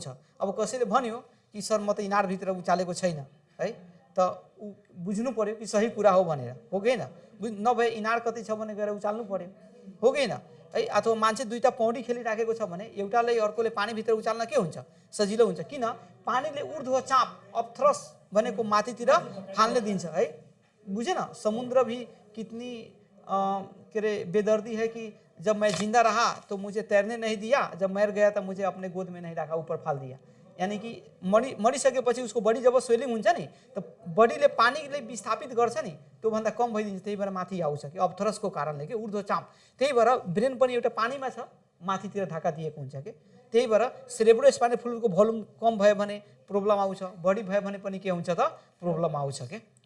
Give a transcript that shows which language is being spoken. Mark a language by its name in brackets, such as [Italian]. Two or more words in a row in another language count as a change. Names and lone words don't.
[Nepali] अब कसैले भन्यो कि सर म त इनारभित्र उचालेको छैन है, त बुझ्नु पऱ्यो कि सही कुरा हो भनेर, हो कि होइन। नभए इनार कतै छ भने गएर उचाल्नु पऱ्यो, हो कि होइन है। अथवा मान्छे दुईटा पौडी खेलिराखेको छ भने एउटाले अर्कोले पानीभित्र उचाल्न के हुन्छ, सजिलो हुन्छ, किन पानीले ऊर्ध्व चाप अप्थ्रस भनेको माथितिर फाल्न दिन्छ है, बुझेन। [Hindi] समुद्र भी कितनी के अरे बेदर्दी है कि जब मैं जिंदा रहा तो मुझे तैरने नहीं दिया, जब मर गया तो मुझे अपने गोद में नहीं रखा, ऊपर फाल दिया। यानी कि [Nepali] मरिसकेपछि उसको बडी जब स्वेलिङ हुन्छ नि त बडीले पानीले विस्थापित गर्छ नि त्योभन्दा कम भइदिन्छ, त्यही भएर माथि आउँछ कि अब्थरसको कारणले कि ऊर्ध्वचाप। त्यही भएर ब्रेन पनि एउटा पानीमा छ, माथितिर ढाका दिएको हुन्छ कि, त्यही भएर [English] cerebrospinal fluidको [Nepali] भोल्युम कम भयो भने प्रब्लम आउँछ, बढी भयो भने पनि के हुन्छ त प्रब्लम आउँछ के है।